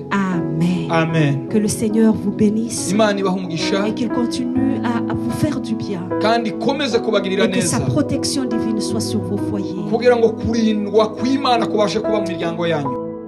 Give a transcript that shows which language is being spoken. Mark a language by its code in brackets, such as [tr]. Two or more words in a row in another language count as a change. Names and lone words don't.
[fr] Amen. [rw] amen. [fr] Que le Seigneur vous bénisse [rw] Imana ibahe umugisha [fr] et qu'il continue à vous faire du bien. [rw] kandi ikomeze kubagirira [fr] Et que sa [rw] neza [fr] protection divine soit sur vos foyers. [rw] kugira ngo kurindwa kw'Imana kubashe kuba mu miryango yanyu.